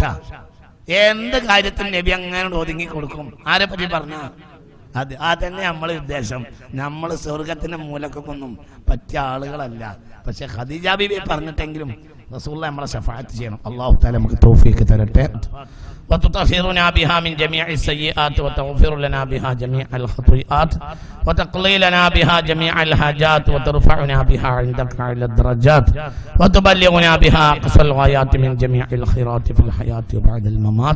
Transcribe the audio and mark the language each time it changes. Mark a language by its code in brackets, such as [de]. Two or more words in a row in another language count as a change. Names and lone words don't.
[ml] എന്ത് കാര്യത്തിന് നബി അങ്ങനെ ഒതുങ്ങി കൊടുക്കും. ആരെ പറ്റി പറഞ്ഞ അതന്നെ നമ്മളെ ഉദ്ദേശം. നമ്മൾ സ്വർഗത്തിന്റെ മൂലക്കൊന്നും പറ്റിയ ആളുകളല്ല. പക്ഷെ ഖദീജ ബീബി പറഞ്ഞിട്ടെങ്കിലും റസൂലുള്ളാഹി നമ്മളെ ശഫാഅത്ത് ചെയ്യണം. [ar] الله تعالى [ml] നമുക്ക് തൗഫീഖ് തരട്ടെ. [ar] وتطهرنا بها من جميع السيئات وتغفر لنا بها جميع الخطيئات وتقضي لنا بها جميع الحاجات وترفعنا بها عندك على الدرجات وتبلغنا بها أقصى الغايات من جميع الخيرات في الحياة وبعد الممات.